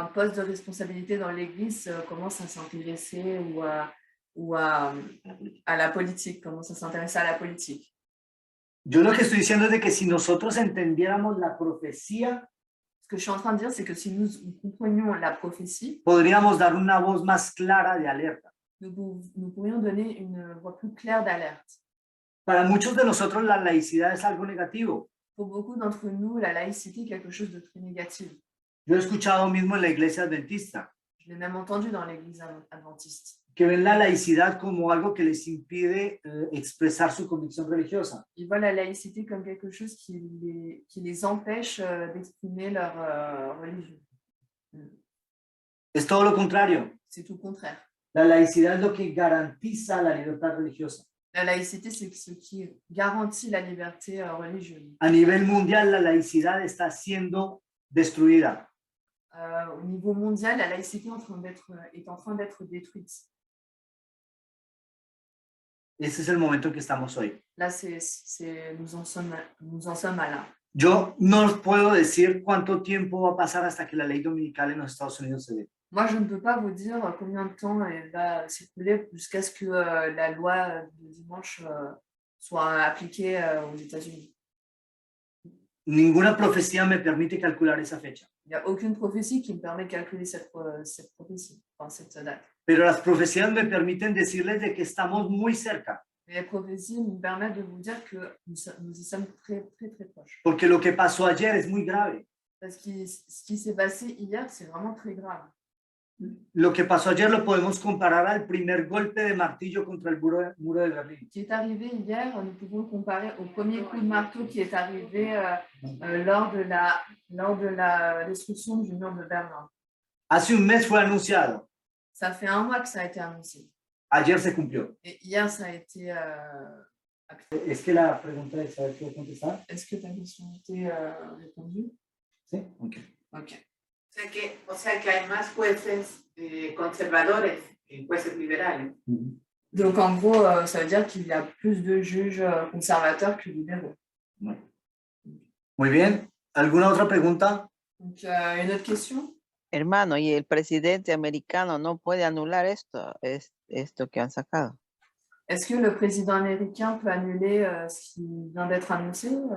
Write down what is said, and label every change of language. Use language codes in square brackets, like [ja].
[fr] un poste de responsabilité dans l'Église commencent à s'intéresser ou à la politique, commencent à s'intéresser à la politique. [es] Yo lo que estoy diciendo es de que si nosotros entendiéramos la profecía, [fr] Ce que je suis en train de dire, c'est que si nous comprenions la prophétie, [es] podríamos dar una voz más clara de alerta. [fr] nous pourrions donner une voix plus claire d'alerte. [es] Para muchos de nosotros la laicidad es algo negativo. [fr] Pour beaucoup d'entre nous, la laïcité est quelque chose de très négatif. [es] Yo he escuchado mismo en la iglesia adventista [fr] Je l'ai même entendu dans l'Église adventiste. [es] que ven la laicidad como algo que les impide expresar su convicción religiosa. [fr] Ils voient la laïcité comme quelque chose qui les empêche d'exprimer leur religion. [es] Es todo lo contrario. [fr] C'est tout le contraire. [es] La laicidad es lo que garantiza la libertad religiosa. [fr] La laïcité, c'est ce qui garantit la liberté religieuse. [es] A nivel mundial, la laicidad está siendo destruida. [fr] Au niveau mondial, la laïcité est en train d'être détruite. [es] Ese es el momento en que estamos hoy. [fr] Là, nous en sommes à là. [es] Yo no puedo decir cuánto tiempo va a pasar hasta que la ley dominical en los Estados Unidos se dé. [fr] Moi, je ne peux pas vous dire combien de temps elle va circuler jusqu'à ce que la loi de dimanche soit appliquée aux États-Unis. [es] Ninguna profecía me permite calcular esa fecha. [fr] Il n'y a aucune prophétie qui me permet de calculer cette prophétie, enfin, cette date. [es] Pero las profecías me permiten decirles de que estamos muy cerca. [fr] Mais les prophéties nous permettent de vous dire que nous y sommes très, très, très proches. [es] Porque lo que pasó ayer es muy grave. [fr] Parce que ce qui s'est passé hier, c'est vraiment très grave. [es] Lo que pasó ayer lo podemos comparar al primer golpe de martillo contra el muro de Berlín. [fr] Ce qui est arrivé hier, nous pouvons le comparer au premier coup de marteau qui est arrivé lors de la destruction du mur de Berlin. [es] Hace un mes fue anunciado. [fr] Ça fait un mois que ça a été annoncé. [es] Ayer se cumplió. [fr] Et hier, ça a été... [es] Es que la pregunta es saber qué contestar. [fr] Est-ce que ta question a été répondue? [es] Sí, ok. Ok. O sea que hay más jueces conservadores que jueces liberales. [fr] Donc, en gros, ça veut dire qu'il y a plus de juges conservateurs que libéraux. [es] Muy bien. ¿Alguna otra pregunta? [fr] Donc, une autre question? [es] Hermano, ¿y el presidente americano no puede anular esto que han sacado? [fr] Est-ce que le président américain peut annuler ce qui vient d'être annoncé?